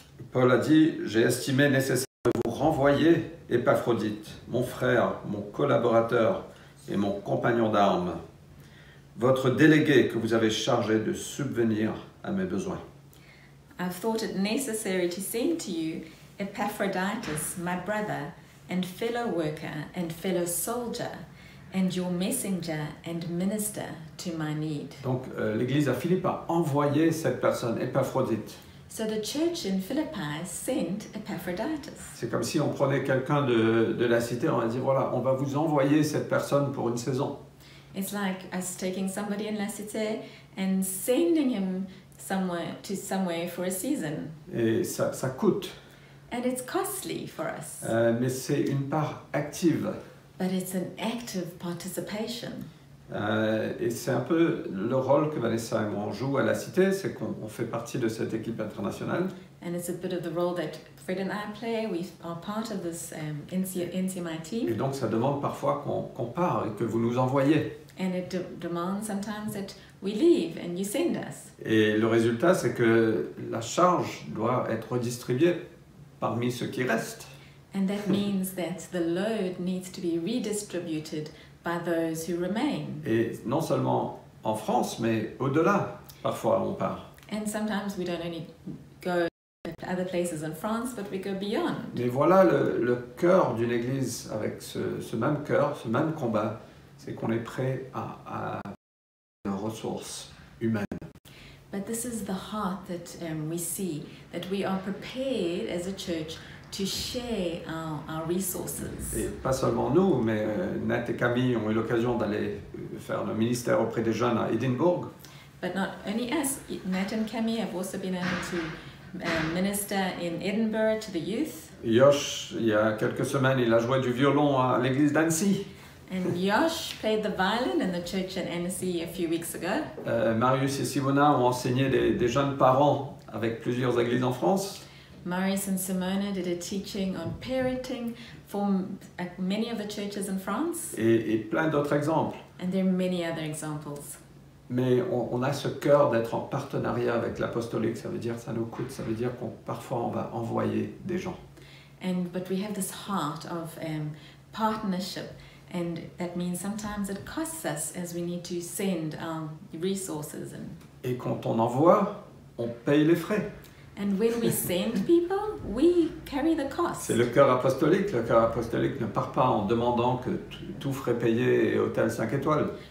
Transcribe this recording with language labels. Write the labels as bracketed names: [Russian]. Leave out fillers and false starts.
[French] Paul a dit « J'ai estimé nécessaire de vous renvoyer Épaphrodite, mon frère, mon collaborateur et mon compagnon d'armes, votre délégué que vous avez chargé de subvenir à mes besoins. [English] I've thought it necessary to send to you Epaphroditus, my brother, and fellow worker and fellow soldier, and your messenger and minister to my need. » [French] Donc l'église à Philippe a envoyé cette personne, Épaphrodite. [English] So the church in Philippi sent Epaphroditus. [French] C'est comme si on prenait quelqu'un de la cité, on va dire voilà, on va vous envoyer cette personne pour une saison. [English] It's like us taking somebody in La Cité and sending him somewhere for a season. [French] Et ça coûte, [English] And it's costly for us, [French] mais c'est une part active. [English] but it's an active participation. [French] Et c'est un peu le rôle que Vanessa et moi on joue à la cité, c'est qu'on fait partie de cette équipe internationale. [English] And it's a bit of the role that Fred and I play. We are part of this NCMI [French] Et [English] team. [French] donc ça demande parfois qu'on part et que vous nous envoyez. [English] And it demands sometimes that we leave and you send us. [French] Et le résultat, c'est que la charge doit être redistribuée parmi ceux qui restent. [English] And that means that the load needs to be redistributed by those who remain. [French] Et non seulement en France, mais au-delà, parfois on part. [English] And sometimes we don't only go to other places in France, but we go beyond. [French] Mais voilà le cœur d'une église avec ce même cœur, ce même combat, c'est qu'on est prêt à des ressources humaines. [English] But this is the heart that we see, that we are prepared as a church to share our resources. [French] Et pas seulement nous, mais Nat et Camille ont eu l'occasion d'aller faire le ministère auprès des jeunes à Édimbourg. [English] But not only us, Nat and Camille have also been able to minister in Edinburgh to the youth. [French] Yosh, il y a quelques semaines, il a joué du violon à l'église d'Annecy. [English] And Yosh played the violin in the church in Annecy a few weeks ago. [French] Marius et Simona ont enseigné des jeunes parents avec plusieurs églises en France. [English] Marius and Simona did a teaching on parenting for many of the churches in France. [French] Et plein d'autres exemples. [English] And there are many other examples. [French] Mais on a ce cœur d'être en partenariat avec l'apostolique, ça veut dire ça nous coûte, ça veut dire qu'on parfois on va envoyer des gens. [English] But we have this heart of partnership, and that means sometimes it costs us as we need to send our resources. [French] Et quand on envoie, on paye les frais. [English] And when we send people, we carry the cost. [French] C'est le cœur apostolique. Le cœur apostolique ne part pas en demandant que tout frais payé et hôtel 5 étoiles.